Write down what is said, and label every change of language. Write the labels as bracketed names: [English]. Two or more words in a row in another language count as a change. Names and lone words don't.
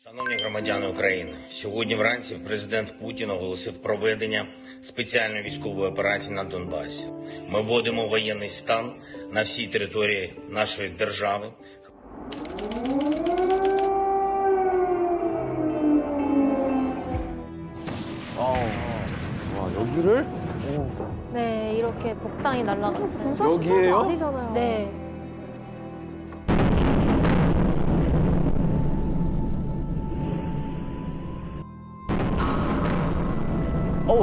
[Ukrainian] Шановні громадяни України, сьогодні вранці президент Путін оголосив проведення спеціальної військової операції на Донбасі. Ми вводимо воєнний стан на всій території нашої держави. [Korean] 와, 여기를? 네, 이렇게 복당이 날라갔어요. 군사시설도 여기예요? 아니잖아요. 네. 어우.